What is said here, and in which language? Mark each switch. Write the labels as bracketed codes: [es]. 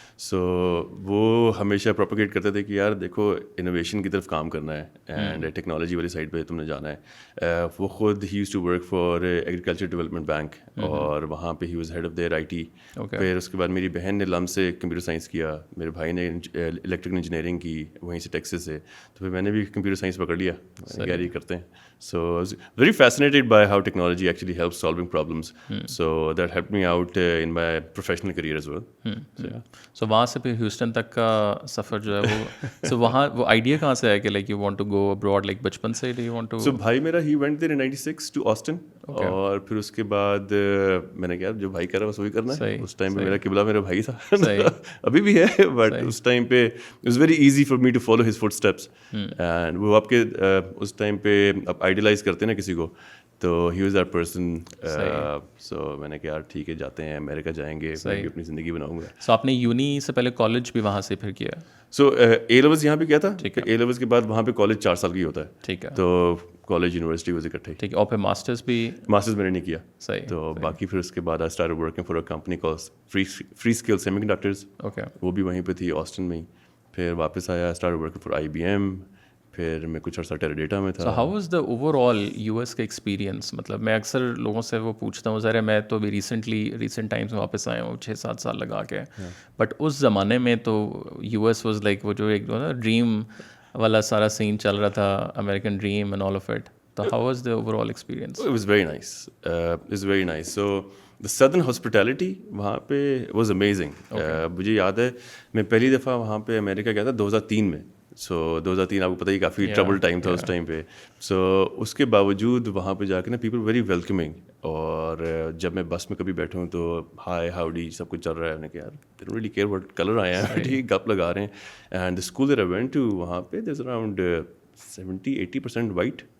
[hi] सो वो हमेशा प्रोपोगेट करते थे कि यार देखो इनोवेशन की तरफ काम करना है एंड टेक्नोलॉजी वाली साइड पे तुमने जाना है. वो खुद ही used to work for agriculture development bank और वहाँ पे he was head of their IT. फिर उसके बाद मेरी बहन ने लम से कंप्यूटर साइंस किया, मेरे भाई ने इलेक्ट्रिकल इंजीनियरिंग की वहीं से टेक्सास से, तो फिर मैंने भी कंप्यूटर साइंस पकड़ लिया, गैरी करते हैं. [en] So I was very fascinated by how technology actually helps solving problems. So that helped me out in my professional career as well. So, yeah. [hi] सो वहाँ से फिर ह्यूस्टन तक का सफ़र जो है वो सो वहाँ वो आइडिया कहाँ से आया कि [en] like you want to go abroad, [hi] like बचपन से [en] Do you want to? So [hi] भाई मेरा [en] he went there in 96 to Austin. [hi] और फिर उसके बाद मैंने कहा जो भाई कर रहा है वही करना है. उस टाइम पे मेरा किबला मेरा भाई था. अभी भी है, बट उस टाइम पे [en] it was very easy for me to follow his footsteps. [hi] And वो आपके उस टाइम पे आप आइडियलाइज करते हैं ना किसी को, तो [en] He was that person. [hi] सो मैंने कहा यार ठीक है जाते हैं, अमेरिका जाएंगे, मैं भी अपनी ज़िंदगी बनाऊंगा. सो आपने यूनी से पहले कॉलेज भी वहाँ से फिर किया? सो ए लेवल्स यहाँ पे किया था. ए लेवल्स के बाद वहाँ पे कॉलेज 4 साल की होता है. ठीक है. तो कॉलेज यूनिवर्सिटी वो इकट्ठे. ठीक है. और फिर मास्टर्स भी? मास्टर्स मैंने नहीं किया. सही. तो बाकी फिर उसके बाद [en] I started working for a company called Freescale Semiconductors. Okay. [hi] वो भी वहीं पे थी ऑस्टिन में ही. फिर वापस आया, स्टार्टेड वर्किंग फॉर IBM. फिर मैं कुछ अर्सा टेराडेटा में था. So how was the overall US का एक्सपीरियंस? मतलब मैं अक्सर लोगों से वो पूछता हूँ, ज़रा मैं तो अभी रिसेंट टाइम्स में वापस आया हूँ 6-7 साल लगा के, बट उस ज़माने में तो यूएस वाज लाइक वो जो एक ना ड्रीम वाला सारा सीन चल रहा था, [en] American dream and all of it. तो how was the overall experience? It was very nice. It was very nice. So the southern hospitality [hi] वहाँ पे [en] was amazing. [hi] मुझे याद है मैं पहली दफ़ा वहाँ पे अमेरिका गया था 2003 में. सो 2003 आपको पता ही काफ़ी ट्रबल टाइम था उस टाइम पे. सो उसके बावजूद वहाँ पे जाके ना पीपल वेरी वेलकमिंग. और जब मैं बस में कभी बैठा हूँ तो हाय हाउडी सब कुछ चल रहा है. मैंने कहा यार [en] they don't really care what colour [hi] आए हैं, ठीक गप लगा रहे हैं. [en] And the school that I went to वहाँ पे there is around 70-80% white.